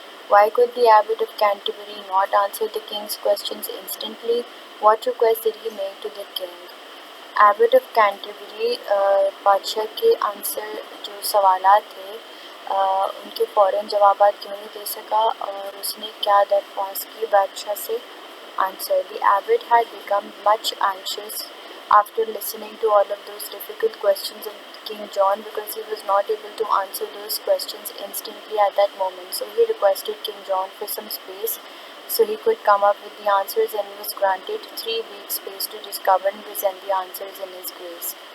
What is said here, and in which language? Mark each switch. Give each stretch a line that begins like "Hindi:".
English: Why could the abbot of Canterbury not answer the king's questions instantly? What request did he make to the king?
Urdu: Abbot of Canterbury بادشاہ کے answer جو سوالات تھے ان کے فوراً جوابات کیوں نہیں دے سکا، اور اس نے کیا درخواست کی بادشاہ سے؟ Answer.
English: The abbot had become much anxious after listening to all of those difficult questions of King John because he was not able to answer those questions instantly at that moment. So he requested King John for some space so he could come up with the answers, and was granted 3 weeks space to discover and present the answers in his grace.